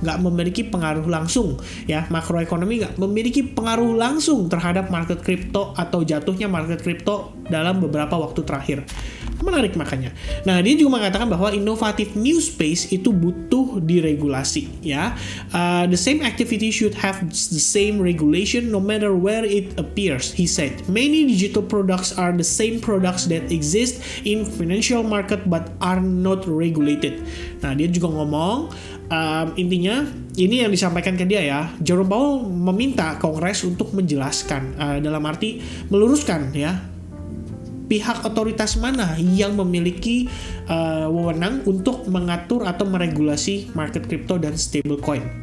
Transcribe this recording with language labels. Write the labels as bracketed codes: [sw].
[id] Nggak memiliki pengaruh langsung ya, makroekonomi nggak memiliki pengaruh langsung terhadap market kripto atau jatuhnya market kripto dalam beberapa waktu terakhir. Menarik makanya. Nah, dia juga mengatakan bahwa inovatif new space itu butuh diregulasi ya. [en] The same activity should have the same regulation no matter where it appears, he said. Many digital products are the same products that exist in financial market but are not regulated. [id] Nah, dia juga ngomong intinya ini yang disampaikan ke dia ya. Jerome Powell meminta Kongres untuk menjelaskan dalam arti meluruskan ya, pihak otoritas mana yang memiliki wewenang untuk mengatur atau meregulasi market crypto dan stablecoin.